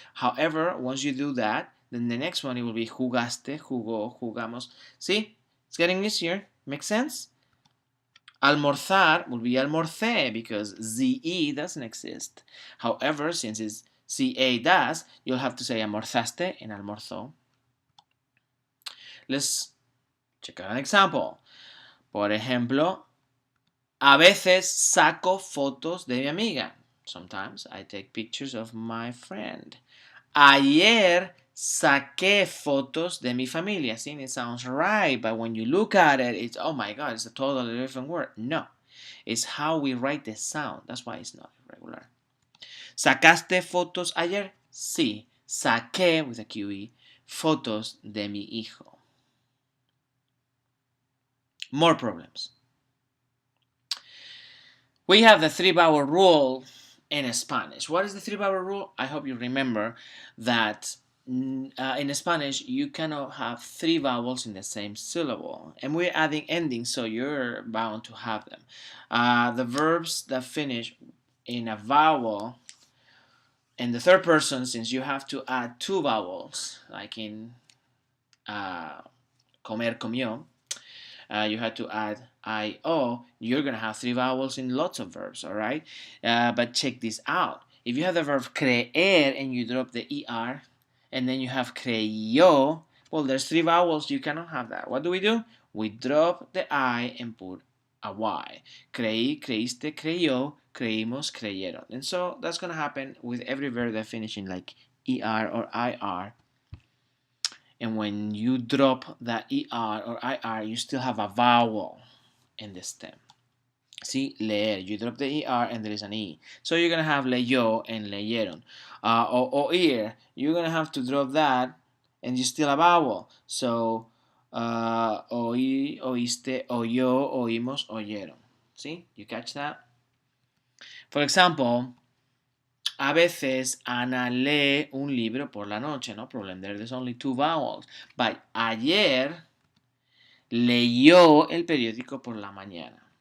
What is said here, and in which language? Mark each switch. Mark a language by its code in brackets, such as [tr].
[en] However, once you do that, then the next one it will be jugaste, jugó, jugamos. See? It's getting easier. Makes sense? Almorzar will be almorcé because ZE doesn't exist. However, since it's CA does, you'll have to say almorzaste and almorzó. Let's check out an example. [es] Por ejemplo, a veces saco fotos de mi amiga. [en] Sometimes I take pictures of my friend. [es] Ayer saqué fotos de mi familia. [en] See, it sounds right, but when you look at it, it's, oh my God, it's a totally different word. No, it's how we write the sound. That's why it's not irregular. [es] ¿Sacaste fotos ayer? Sí, saqué, [en] with a QE, [es] fotos de mi hijo. [en] More problems. We have the 3-vowel rule in Spanish. What is the 3-vowel rule? I hope you remember that in Spanish you cannot have 3 vowels in the same syllable, and we're adding endings, so you're bound to have them. The verbs that finish in a vowel in the third person, since you have to add 2 vowels, like in comer, comió, you had to add I-O, you're going to have 3 vowels in lots of verbs, all right? But check this out. If you have the verb creer and you drop the ER, and then you have creyó, well, there's 3 vowels, you cannot have that. What do? We drop the I and put a Y. [es] Creí, creíste, creyó, creímos, creyeron. [en] And so that's going to happen with every verb that finish in like ER or IR. And when you drop that ER or IR, you still have a vowel in the stem. See, leer, you drop the ER and there is an E. So you're going to have leyó and leyeron. Oír, you're going to have to drop that and you still a vowel. So, [es] oí, oíste, oyó, oímos, oyeron. [en] See, you catch that? For example, [es] a veces Ana lee un libro por la noche, [en] no problem. There's only 2 vowels. But [es] ayer leyó el periódico por la mañana.